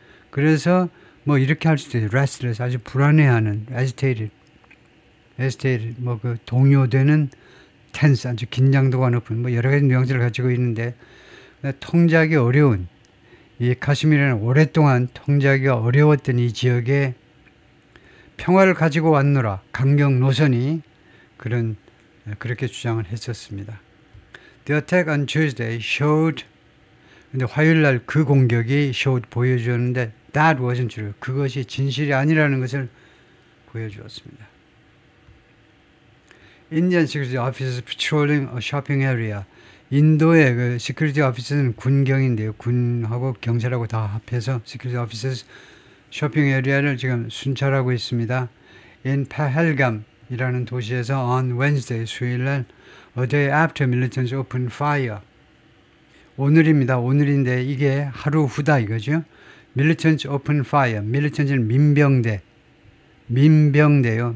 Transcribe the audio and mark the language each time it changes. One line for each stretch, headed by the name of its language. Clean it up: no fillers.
Korean: 그래서 뭐 이렇게 할 수도 있어요. restless, 아주 불안해하는, agitated 뭐 그 동요되는, tense, 아주 긴장도가 높은 뭐 여러 가지 뉘앙스를 가지고 있는데 통제하기 어려운, 이 카시미르는 오랫동안 통제하기가 어려웠던 이 지역에 평화를 가지고 왔노라. 강경 노선이 그렇게 주장을 했었습니다.
English: The attack on Tuesday showed,
Korean: 근데 화요일 날 그 공격이
English: showed
Korean: 보여주었는데
English: that wasn't true.
Korean: 그것이 진실이 아니라는 것을 보여주었습니다.
English: Indian security officers patrolling a shopping area.
Korean: 인도의 그 시큐리티 오피서는 군경인데요. 군하고 경찰하고 다 합해서 시큐리티 오피서 쇼핑 에리아를 지금 순찰하고 있습니다.
English: In Pahalgam이라는
Korean: 도시에서
English: on Wednesday,
Korean: 수요일날
English: a day after militants opened fire.
Korean: 오늘입니다. 오늘인데 이게 하루 후다 이거죠.
English: Militants opened fire.
Korean: militant은 민병대요.